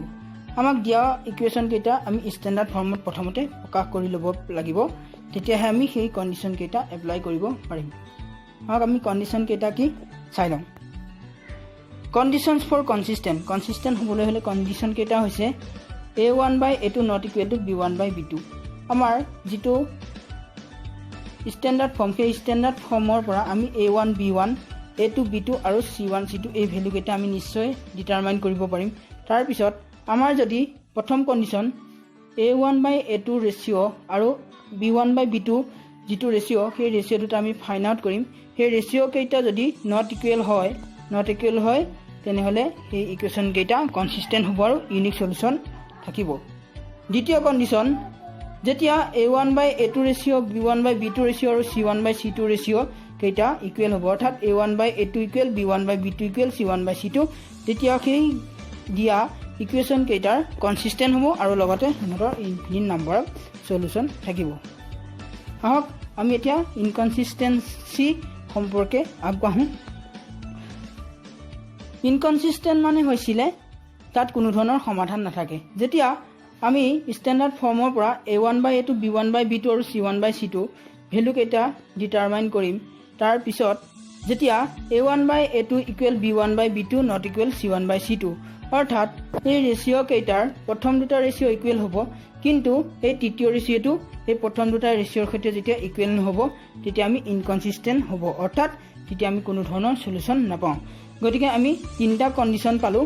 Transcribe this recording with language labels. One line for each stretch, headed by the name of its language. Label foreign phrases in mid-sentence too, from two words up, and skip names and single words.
Assamese: আমাক দিয়া ইকুৱেশ্যন কেইটা আমি
English: standard form
Assamese: প্ৰথমতে প্ৰকাশ কৰি ল'ব লাগিব, তেতিয়াহে আমি সেই কণ্ডিশ্যন কেইটা এপ্লাই কৰিব পাৰিম। আহক আমি কণ্ডিশ্যন কেইটা কি চাই লওঁ।
English: conditions for consistent,
Assamese: কনচিষ্টেণ্ট হ'বলৈ হ'লে কণ্ডিশ্যন কেইটা হৈছে
English: a1 by a2 not equal to b1 by b2।
Assamese: আমাৰ যিটো
English: standard form,
Assamese: সেই
English: standard form
Assamese: পৰা আমি a1 b1 a2 b2 আৰু c1 c2 এই ভেলু কেইটা আমি নিশ্চয় ডিটাৰমাইন কৰিব পাৰিম। তাৰপিছত আমাৰ যদি প্ৰথম কণ্ডিশ্যন a1 by a2 ৰেচিঅ' আৰু b1 by b2 যিটো ৰেচিঅ' সেই ৰেচিঅ' দুটা আমি
English: find out
Assamese: কৰিম। সেই ৰেচিঅ' কেইটা যদি
English: not equal
Assamese: হয় তেনেহ'লে সেই ইকুৱেশ্যন কেইটা কনচিষ্টেণ্ট হ'ব আৰু
English: unique solution
Assamese: থাকিব। দ্বিতীয় কণ্ডিশ্যন, যেতিয়া a1 by a2 ৰেচিঅ' b1 by b2 ৰেচিঅ' আৰু c1 by c2 ৰেচিঅ' কেইটা ইকুৱেল হ'ব, অৰ্থাৎ a1 by a2 ইকুৱেল b1 by b2 ইকুৱেল c1 by c2, তেতিয়া সেই দিয়া ইকুৱেশ্যন কেইটাৰ কনচিষ্টেণ্ট হ'ব আৰু লগতে সিহঁতৰ
English: infinite number of solution
Assamese: থাকিব। আহক আমি এতিয়া ইনকনচিষ্টেঞ্চি সম্পৰ্কে আগবাঢ়োঁ। ইনকনচিষ্টেণ্ট মানে হৈছিলে তাত কোনো ধৰণৰ সমাধান নাথাকে। যেতিয়া আমি
English: standard form
Assamese: পৰা a1 by a2 b1 by b2 আৰু c1 by c2 ভেলু কেইটা ডিটাৰমাইন কৰিম, তাৰপিছত যেতিয়া
English: a1 by a2 equal b1 by b2 not equal c1 by c2,
Assamese: অৰ্থাৎ এই ৰেচিঅ' কেইটাৰ প্ৰথম দুটা ৰেচিঅ' ইকুৱেল হ'ব, কিন্তু এই তৃতীয় ৰেচিঅ'টো এই প্ৰথম দুটা ৰেচিঅ'ৰ সৈতে যেতিয়া ইকুৱেল নহ'ব তেতিয়া আমি ইনকনসিস্টেন্ট হ'ব, অৰ্থাৎ তেতিয়া আমি কোনো ধৰণৰ সলিউশন নাপাওঁ। গতিকে আমি তিনিটা কণ্ডিশ্যন পালোঁ।